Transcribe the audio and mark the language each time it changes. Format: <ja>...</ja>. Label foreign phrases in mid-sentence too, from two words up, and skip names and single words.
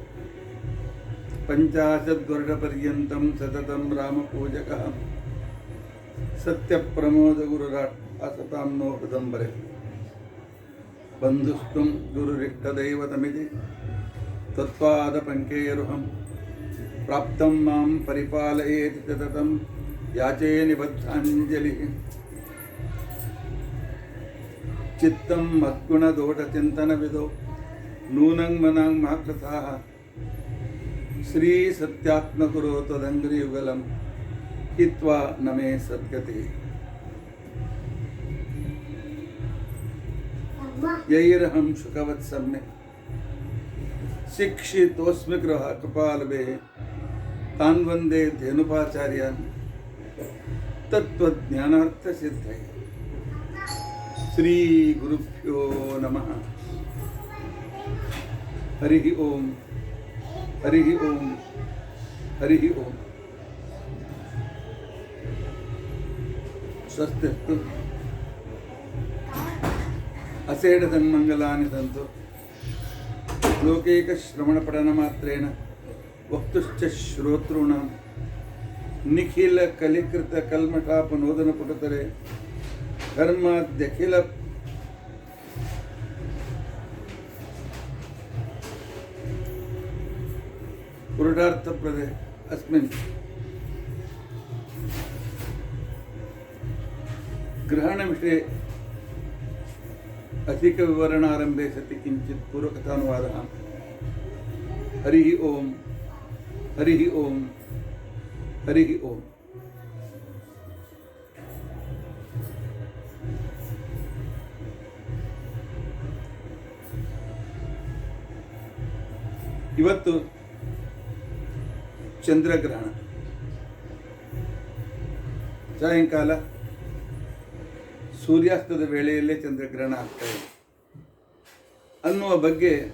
<sa>ಪಂಚಾಶದ್ವರ್ಷಪರ್ಯಂತಂ ಸತತಂ ರಾಮಪೂಜಕಃ ಸತ್ಯಪ್ರಮೋದಗುರುರಾಟ್ ಆಸತಾಂ ನೋ ಹೃದಂಬರೆ. ಬಂಧುಸ್ತ್ವಂ ಗುರುರಿಷ್ಟದೈವತಮಿತಿ ತತ್ಪಾದಪಂಕೇಯರುಹಂ ಪ್ರಾಪ್ತಂ ಮಾಂ ಪರಿಪಾಲಯೇತಿ ಸತತಂ ಯಾಚೇ ನಿಬದ್ಧಾಂಜಲಿಃ. ಚಿತ್ತಂ ಮದ್ಗುಣದೋಷಚಿಂತನವಿದೋ ನೂನಂ ಮನಾಂ ಮಾಕೃತಾಃ ಶ್ರೀ ಸತ್ಯಾತ್ಮಗುರೋ ತ್ವದಂಘ್ರಿಯುಗಲಂ ಹಿತ್ವಾ ನಮೇ ಸದ್ಗತಿಃ. ಯೈರಹಂ ಶುಕವತ್ ಸಮ್ಯಕ್ ಶಿಕ್ಷಿತೋಸ್ಮಿ ಕೃಪಾಲಭೇ ತಾನ್ ವಂದೇ ಧೇನುಪಾಚಾರ್ಯಾನ್ ತತ್ವಜ್ಞಾನಾರ್ಥಸಿದ್ಧೈ. ಶ್ರೀ ಗುರುಭ್ಯೋ ನಮಃ. ಹರಿ ಓಂ ಹರಿ ಓಂ ಹರಿ ಓಂ. ಸ್ವಸ್ತಿಸ್ತು ಅಸೇಢ ಸನ್ಮಂಗಲಾನಿ ಸಂತು ಲೋಕೈಕ ಶ್ರವಣ ಪಠನ ಮಾತ್ರೇಣ ವಕ್ತುಶ್ಚ ಶ್ರೋತॄಣಾಂ ನಿಖಿಲ ಕಲಿಕೃತ ಕಲ್ಮಠಾಪನೋದನ ಪುಟತರೆ ಧರ್ಮಾದ್ಯಖಿಲ ಪುರುಷಾರ್ಥಪ್ರದೆ ಅಸ್ಮಿನ್ ಗ್ರಹಣ ವಿಷಯ ಅಧಿಕ ವಿವರಣಾರಂಭೆ ಸತಿ ಕಿಂಚಿತ್ ಪೂರ್ವಕಥಾನುವಾದ. ಹರಿ ಓಂ ಹರಿ ಓಂ ಹರಿ ಓಂ.</sa> <kn>ಇವತ್ತು ಚಂದ್ರಗ್ರಹಣ, ಸಾಯಂಕಾಲ ಸೂರ್ಯಾಸ್ತದ ವೇಳೆಯಲ್ಲೇ ಚಂದ್ರಗ್ರಹಣ ಆಗ್ತಾ ಇದೆ ಅನ್ನುವ ಬಗ್ಗೆ,</kn>